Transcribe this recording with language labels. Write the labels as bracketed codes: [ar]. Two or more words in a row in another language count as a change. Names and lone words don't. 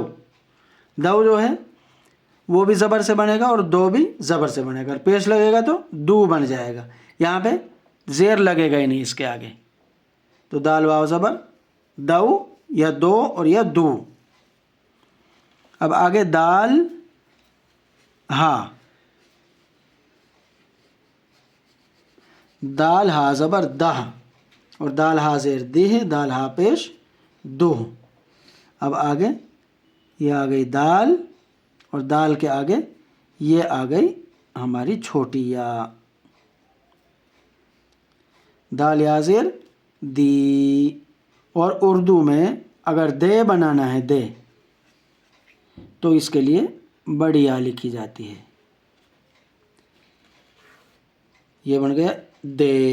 [ur] دو جو ہے وہ بھی زبر سے بنے گا اور دو بھی زبر سے بنے گا، پیش لگے گا تو دو بن جائے گا، یہاں پہ زیر لگے گا ہی نہیں اس کے آگے، تو دال واو زبر دو یا دو اور یا دو۔ اب آگے دال ہا، دال ہا زبر دہ اور دال ہا زیر دہ، دال ہا پیش دو۔ اب آگے یہ آ گئی دال اور دال کے آگے یہ آ گئی ہماری چھوٹی یا، دال یا زیر دی۔ اور اردو میں اگر دے بنانا ہے دے تو اس کے لیے بڑی یا لکھی جاتی ہے، یہ بن گیا دے۔